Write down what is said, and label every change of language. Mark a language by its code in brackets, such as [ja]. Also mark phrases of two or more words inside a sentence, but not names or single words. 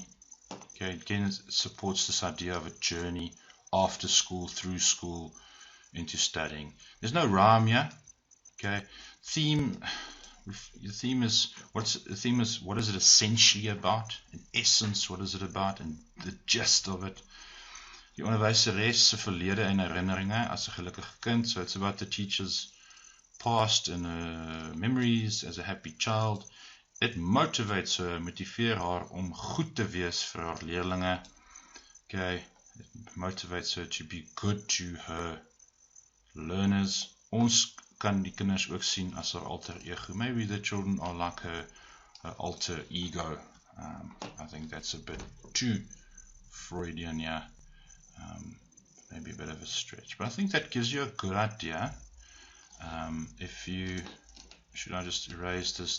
[en] Okay, again, it supports this idea of a journey after school, through school, into studying. There's no rhyme here. Okay, theme. The theme is what is it essentially about? In essence, what is it about? And the gist of it. [af] Die onderwyseres se verlede en herinneringe as 'n gelukkige kind. [en] So it's about the teacher's past and memories as a happy child. It motivates her, [af] motiveer haar om goed te wees vir haar leerlinge. [en] Okay, it motivates her to be good to her learners. [af] Ons kan die kinders ook sien as haar alter ego. [en] Maybe the children are like her alter ego. I think that's a bit too Freudian, yeah. Maybe a bit of a stretch, but I think that gives you a good idea. Should I just erase this?